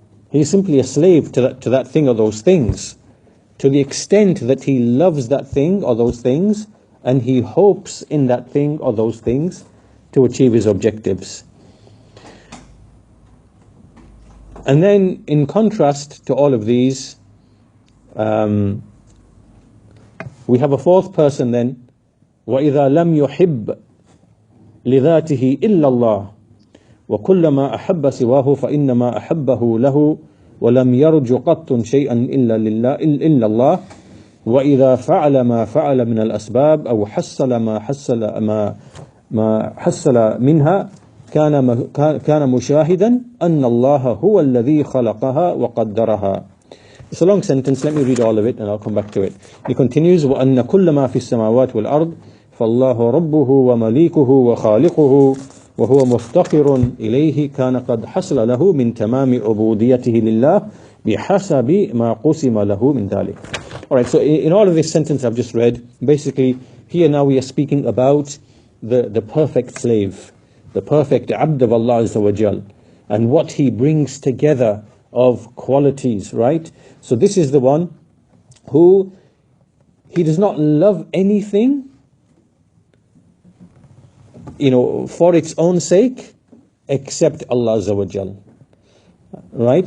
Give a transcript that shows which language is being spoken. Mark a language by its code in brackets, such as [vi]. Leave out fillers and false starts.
[en] He is simply a slave to that thing or those things, to the extent that he loves that thing or those things, and he hopes in that thing or those things to achieve his objectives. And then, in contrast to all of these, we have a fourth person then, [ar] وَإِذَا لَمْ يُحِبْ لِذَاتِهِ إِلَّا اللَّهِ وَكُلَّمَا أَحَبَّ سِوَاهُ فَإِنَّمَا أَحَبَّهُ لَهُ وَلَمْ يَرْجُ قَطٌّ شَيْئًا إِلَّا اللَّهِ وَإِذَا فَعَلَ مَا فَعَلَ مِنَ الْأَسْبَابِ أَوْ حَصَّلَ ما حصل منها كان مشاهدا أن الله هو الذي خلقها وقدرها. [en] It's a long sentence, let me read all of it and I'll come back to it. He continues, [ar] وَأَنَّ كُلَّ مَا فِي السَّمَاوَاتِ وَالْأَرْضِ فَاللَّهُ رَبُّهُ وَمَلِيكُهُ وَخَالِقُهُ وهو مفتقر إليه كان قد حصل له من تمام عبوديته لله بحسب ما قسم له من ذلك. [en] Alright, so in all of this sentence I've just read, basically here now we are speaking about the perfect slave, the perfect abd of Allah Azza wa Jal, and what he brings together of qualities, right? So this is the one who, he does not love anything for its own sake, except Allah Azza wa Jal. Right?